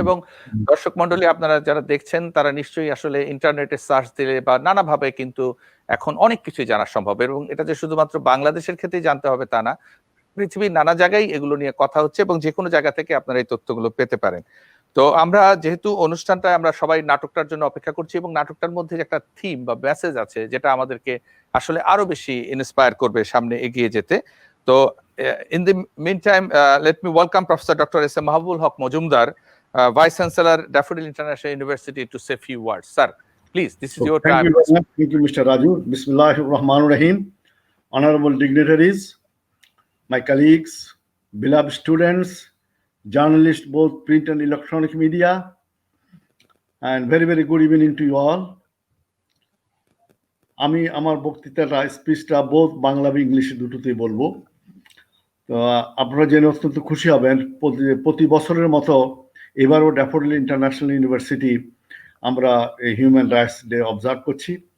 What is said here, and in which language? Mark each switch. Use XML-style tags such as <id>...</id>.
<bn>এবং দর্শক মন্ডলী, আপনারা যারা দেখছেন তারা নিশ্চয়ই আসলে ইন্টারনেটে সার্চ দিলে বা নানাভাবে কিন্তু এখন অনেক কিছুই জানা সম্ভব, এবং এটা যে শুধুমাত্র বাংলাদেশের ক্ষেত্রেই জানতে হবে তা না, পৃথিবীর নানা জায়গায় এগুলো নিয়ে কথা হচ্ছে এবং যে কোনো জায়গা থেকে আপনারা এই তথ্যগুলো পেতে পারেন। তো আমরা যেহেতু অনুষ্ঠানটা আমরা সবাই নাটকটার জন্য অপেক্ষা করছি, এবং নাটকটার মধ্যে একটা থিম বা মেসেজ আছে যেটা আমাদেরকে আসলে আরো বেশি ইন্সপায়ার করবে সামনে এগিয়ে যেতে।</bn> <en>তো in the meantime, let me welcome Professor Dr. S. M. Mahabul Haq Majumdar, Vice Chancellor, Daffodil International University, to say a few words. Sir, please, this is your time. Thank you, Mr. Raju.</en> <ar>Bismillahir Rahmanir Rahim.</ar> <en>Honorable dignitaries, my colleagues, beloved students, journalists, both print and electronic media, and very, very good evening to you all.</en> <bn>আমি আমার বক্তৃতাটা স্পিচটা both Bangla এবং ইংলিশে দুটোতেই বলবো। তো আপনারা জেনে অত্যন্ত খুশি হবেন, প্রতি বছরের মতো এবারও ড্যাফোডিল ইন্টারন্যাশনাল ইউনিভার্সিটি আমরা এই হিউম্যান রাইটস ডে অবজার্ভ করছি।</bn>